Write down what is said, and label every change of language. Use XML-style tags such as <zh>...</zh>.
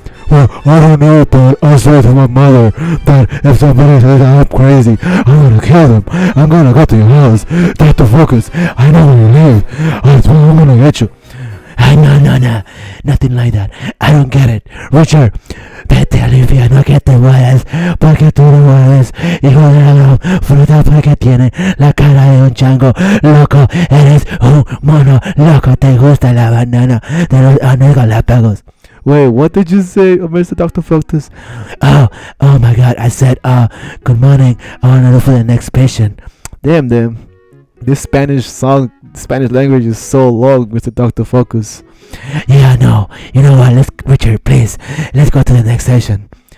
<en>Well, I don't know, but I swear to my mother that if somebody says I'm crazy, I'm gonna kill them. I'm gonna go to your house. Dr. Focus, I know where you live. I swear I'm gonna get you. No, nothing like that. I don't get it.</en> <es>Richard, vete a limpiar, no que te mueres, porque tú no mueres, hijo de la fruta, porque tiene la cara de un chango, loco, eres un mono, loco, te gusta la banana de los Galápagos.</es> <en>Wait, what did you say, Mr. Dr. Focus? Oh my God, I said, good morning, I want to look for the next patient. Damn, this Spanish language is so long, Mr. Dr. Focus. Yeah, no. You know what? Richard, please, let's go to the next session.</en>